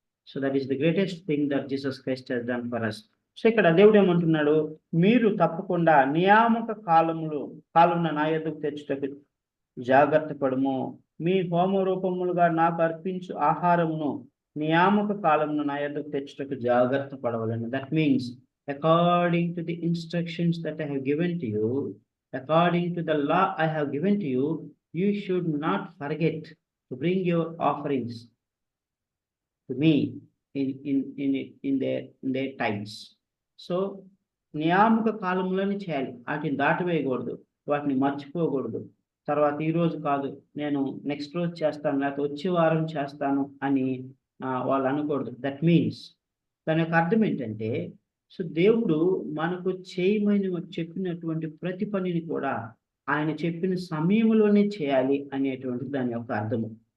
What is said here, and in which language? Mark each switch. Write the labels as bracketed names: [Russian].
[English] So that is the greatest thing that Jesus Christ has done for us. [Telugu] So ఇక్కడ దేవుడు ఏమంటున్నాడు? మీరు తప్పకుండా నియామక కాలమున నా యొద్దకు తెచ్చుటకు జాగ్రత్త పడుము. మీ హోమ రూపములుగా నాకు అర్పించు ఆహారమును నియామక కాలమున నా యొద్దకు తెచ్చుటకు జాగ్రత్త పడవలను. [English] That means according to the instructions that I have given to you, according to the law I have given to you, you should not forget to bring your offerings to me in their times. [Telugu] So నియామక కాలంలోనే చేయాలి. వాటిని దాటివేయకూడదు, వాటిని మర్చిపోకూడదు. తర్వాత ఈ రోజు కాదు, నేను నెక్స్ట్ రోజు చేస్తాను, లేకపోతే వచ్చే వారం చేస్తాను అని వాళ్ళు అనకూడదు. [English] that means [Telugu] దాని యొక్క అర్థం ఏంటంటే, సో దేవుడు మనకు చేయమని చెప్పినటువంటి ప్రతి పనిని కూడా ఆయన చెప్పిన సమయంలోనే చేయాలి అనేటువంటి దాని యొక్క అర్థము.